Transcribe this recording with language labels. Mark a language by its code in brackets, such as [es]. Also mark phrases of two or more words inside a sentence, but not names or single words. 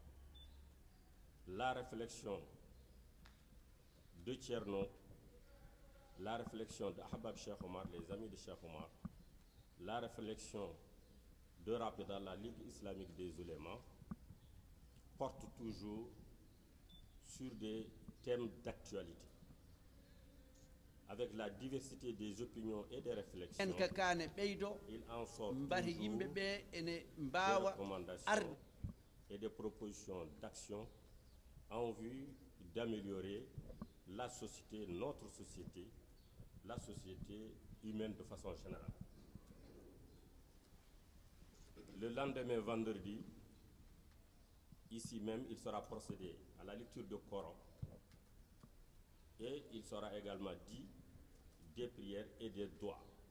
[fr] la réflexion de Thierno, la réflexion d'Ahbab Cheikh Omar, les amis de Cheikh Omar, la réflexion de Rabida, la Ligue islamique des oulémas, porte toujours sur des thèmes d'actualité. Avec la diversité des opinions et des réflexions, [ff] en ka kane ɓeydo [fr] il en sort [ff] mbati [fr] toujours [ff] yimɓe ɓe ene [fr] des [ff] mbawa [fr] recommandations et des propositions d'action en vue d'améliorer la société, notre société, la société humaine de façon générale. Le lendemain, vendredi, ici même, il sera procédé à la lecture du Coran et il sera également dit des prières et des doigts.